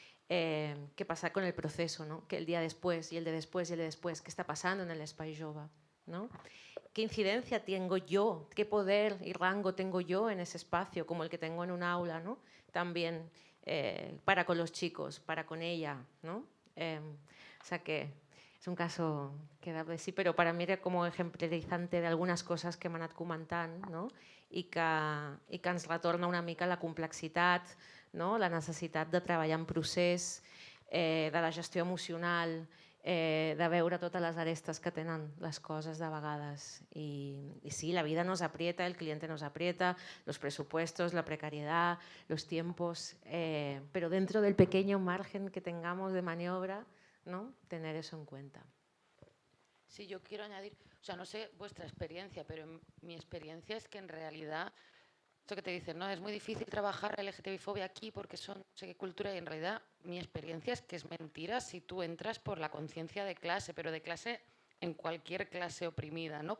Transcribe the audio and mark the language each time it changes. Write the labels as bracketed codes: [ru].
[es] ¿Qué pasa con el proceso, ¿no? Que el día después y el de después y el de después, ¿qué está pasando en el espai jove, ¿no? ¿Qué incidencia tengo yo? ¿Qué poder y rango tengo yo en ese espacio, como el que tengo en un aula, ¿no? También para con los chicos, para con ella, ¿no? O sea que és un caso que da de sí, [ca] però per a mi era com exemplaritzante d'algunes coses que hem anat comentant, no? I que ens retorna una mica la complexitat, no? La necessitat de treballar en procés, de la gestió emocional, de veure totes les arestes que tenen les coses de vegades. [es] Y sí, la vida nos aprieta, el cliente nos aprieta, los presupuestos, la precariedad, los tiempos, pero dentro del pequeño margen que tengamos de maniobra, ¿no? Tener eso en cuenta. Sí, yo quiero añadir, o sea, no sé vuestra experiencia, pero mi experiencia es que en realidad, esto que te dicen, ¿no? Es muy difícil trabajar la LGTBI-fobia aquí porque son no sé qué cultura, y en realidad mi experiencia es que es mentira si tú entras por la conciencia de clase, pero de clase en cualquier clase oprimida, ¿no?